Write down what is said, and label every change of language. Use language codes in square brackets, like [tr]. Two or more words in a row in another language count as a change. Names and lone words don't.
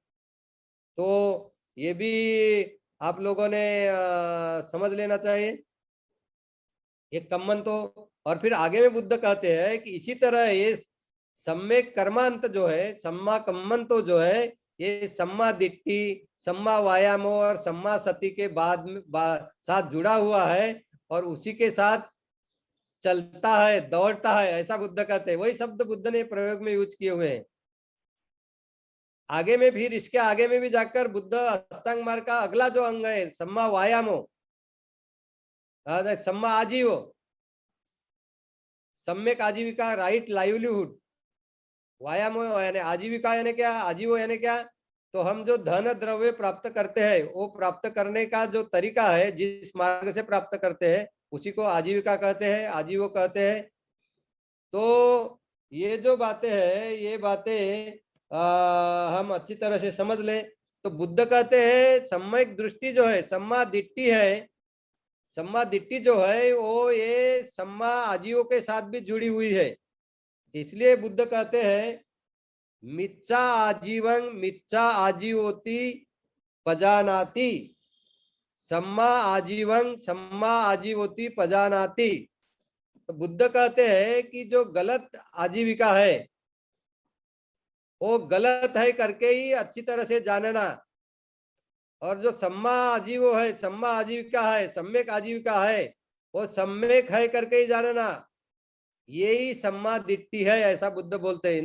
[hi] तो ये भी आप लोगों ने समझ लेना चाहिए, ये कम्मंतो। और फिर आगे में बुद्ध कहते हैं कि इसी तरह ये सम्यक कर्मांत जो है, [pi] सम्मा कम्मंतो [hi] जो है, ये [pi] सम्मा दिट्ठी, सम्मा वायामो [hi] और [pi] सम्मा सती [hi] के बाद में साथ जुड़ा हुआ है और उसी के साथ चलता है, दौड़ता है, ऐसा बुद्ध कहते हैं। वही शब्द बुद्ध ने प्रयोग में यूज किए हुए हैं। आगे में फिर इसके आगे में भी जाकर बुद्ध अष्टांग मार्ग का अगला जो अंग है [pi] सम्मा वायामो, सम्मा आजीवो, [hi] सम्यक आजीविका, [en] right livelihood, [hi] व्यायाम यानी आजीविका यानी क्या, आजीवो यानी क्या, तो हम जो धन द्रव्य प्राप्त करते हैं, वो प्राप्त करने का जो तरीका है, जिस मार्ग से प्राप्त करते हैं, उसी को आजीविका कहते हैं, आजीवो कहते हैं। तो ये जो बातें हैं, ये बातें हम अच्छी तरह से समझ लें तो बुद्ध कहते हैं सम्यक दृष्टि जो है, [pi] सम्मा दिट्ठी [hi] है, [pi] सम्मा दिट्ठी [hi] जो है वो ये [pi] सम्मा आजीवों [hi] के साथ भी जुड़ी हुई है। [pi] इसलिए बुद्ध कहते हैं मिच्छा आजीवं मिच्छा आजीवोति पजानाति, सम्मा आजीवं सम्मा आजीवोति पजानाति। [hi] तो बुद्ध कहते हैं कि जो गलत आजीविका है वो गलत है करके ही अच्छी तरह से जानना, और जो [pi] सम्मा आजीवो [hi] है, सम्मा आजीविका है, सम्यक आजीविका है, वो सम्यक है करके ही जानना, यही [pi] सम्मा दिट्ठी [hi] है, ऐसा बुद्ध बोलते हैं।